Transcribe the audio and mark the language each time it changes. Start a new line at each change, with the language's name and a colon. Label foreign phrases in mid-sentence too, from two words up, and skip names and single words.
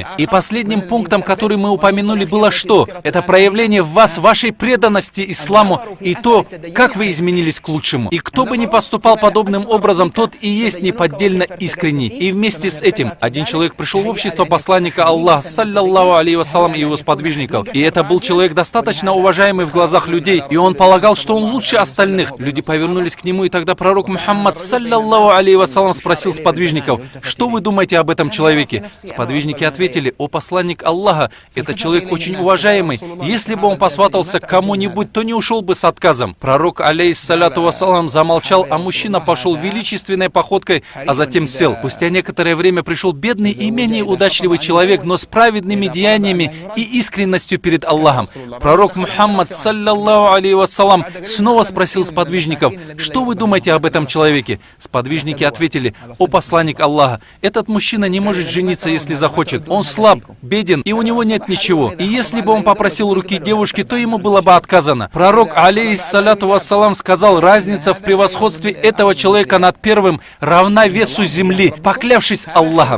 Russian: И последним пунктом, который мы упомянули, было что? Это проявление в вас вашей преданности исламу и то, как вы изменились к лучшему. И кто бы ни поступал подобным образом, тот и есть неподдельно искренний. И вместе с этим один человек пришел в общество посланника Аллаха,
Arabic: صلى الله عليه وسلم,
Russian: и его сподвижников. И это был человек достаточно уважаемый в глазах людей, и он полагал, что он лучше остальных. Люди повернулись к нему, и тогда пророк Мухаммад,
Arabic: صلى الله عليه وسلم,
Russian: спросил сподвижников: что вы думаете об этом человеке? Сподвижники ответили: о посланник Аллаха, это человек очень уважаемый. Если бы он посватался к кому-нибудь, то не ушел бы с отказом. Пророк,
Arabic: عليه الصلاة والسلام,
Russian: замолчал, а мужчина пошел величественной походкой, а затем сел. Спустя некоторое время пришел бедный и менее удачливый человек, но с праведными деяниями и искренностью перед Аллахом. Пророк Мухаммад,
Arabic: صلى الله عليه وسلم,
Russian: снова спросил сподвижников: что вы думаете об этом человеке? Сподвижники ответили: о посланник Аллаха, этот мужчина не может жениться, если захочет. Он слаб, беден, и у него нет ничего. И если бы он попросил руки девушки, то ему было бы отказано. Пророк,
Arabic: عليه الصلاة والسلام,
Russian: сказал: разница в превосходстве этого человека над первым равна весу земли, поклявшись Аллахом.